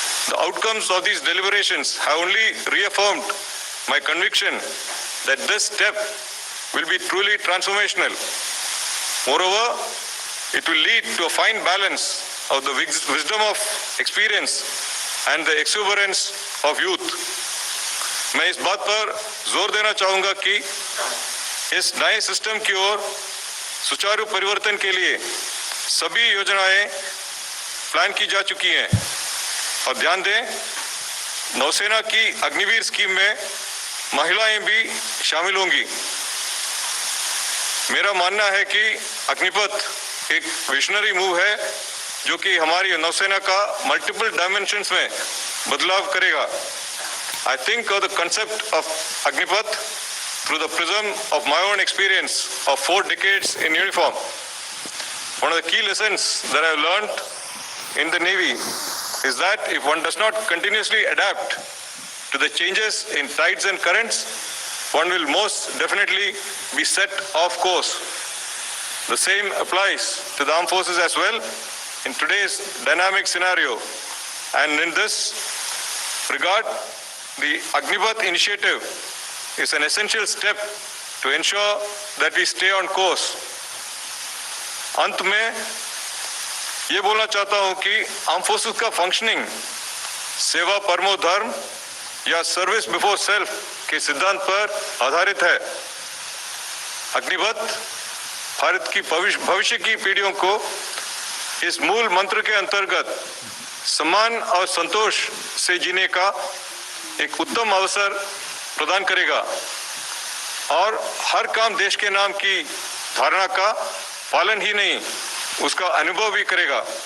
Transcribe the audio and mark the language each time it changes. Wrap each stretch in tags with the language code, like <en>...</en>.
<en>The outcomes of these deliberations have only reaffirmed my conviction that this step will be truly transformational. Moreover, it will lead to a fine balance of the wisdom of experience and the exuberance of youth.</en> <hi>मैं इस बात पर जोर देना चाहूँगा कि इस नए सिस्टम की ओर सुचारू परिवर्तन के लिए सभी योजनाएं प्लान की जा चुकी हैं और ध्यान दें, नौसेना की अग्निवीर स्कीम में महिलाएं भी शामिल होंगी. मेरा मानना है कि अग्निपथ एक विजनरी मूव है जो कि हमारी नौसेना का मल्टीपल डायमेंशंस में बदलाव करेगा.</hi> <en>I think of the concept of Agnipath through the prism of my own experience of 4 decades in uniform. One of the key lessons that I have learned in the Navy is that if one does not continuously adapt to the changes in tides and currents, one will most definitely be set off course. The same applies to the armed forces as well in today's dynamic scenario. And in this regard, the Agnipath initiative is an essential step to ensure that we stay on course.</en> <hi>अंत में ये बोलना चाहता हूं कि arm forces का functioning सेवा परमो धर्म या सर्विस बिफोर सेल्फ के सिद्धांत पर आधारित है. अग्निपथ भारत की भविष्य की पीढ़ियों को इस मूल मंत्र के अंतर्गत सम्मान और संतोष से जीने का एक उत्तम अवसर प्रदान करेगा और हर काम देश के नाम की धारणा का पालन ही नहीं, उसका अनुभव भी करेगा.</hi>